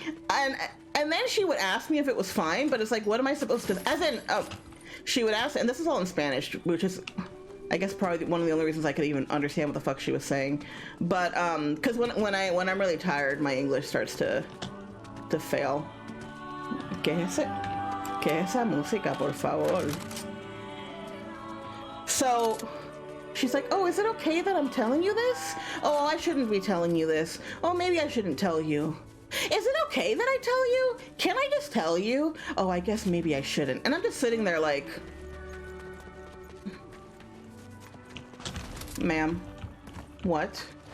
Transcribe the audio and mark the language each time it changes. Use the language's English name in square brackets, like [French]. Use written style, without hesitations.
[English] And then she would ask me if it was fine, but it's like, what am I supposed to, as in, she would ask, and this is all in Spanish, which is, I guess, probably one of the only reasons I could even understand what the fuck she was saying. But, because when I'm really tired, my English starts to fail. [Spanish] ¿Qué es ese? ¿Qué es esa música, por favor? [English] So, she's like, oh, is it okay that I'm telling you this? Oh, I shouldn't be telling you this. Oh, maybe I shouldn't tell you. Is it okay that I tell you? Can I just tell you? Oh, I guess maybe I shouldn't. And I'm just sitting there like, ma'am, what?